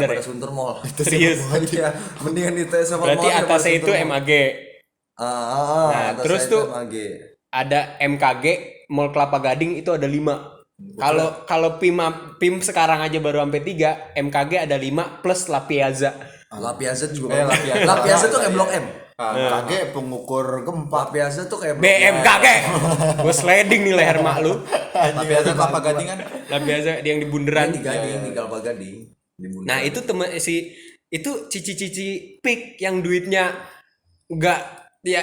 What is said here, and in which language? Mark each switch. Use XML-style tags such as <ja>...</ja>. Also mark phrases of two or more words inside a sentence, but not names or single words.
<id>daripada ya? Sunter Mall. Serius. Iya, mendingan ITC Fatmawati. Berarti daripada atasnya itu Sunter Mall. MAG. Nah, terus tuh MAG. Ada MKG, Mall Kelapa Gading itu ada 5. Kalau PIM sekarang aja baru sampai 3, MKG ada 5 plus La Piazza. La Piazza juga. La Piazza. La Piazza tuh kayak Blok M. KG pengukur gempa. biasa tuh kayak BMKG. Gue sliding nih leher mak lu. Tapi ada kelapa gading kan. Lah biasa dia yang di bundaran. di Gading, di Kelapa Gading. Di Bundaran. Nah, itu temen itu cici-cici pik yang duitnya nggak ya</id>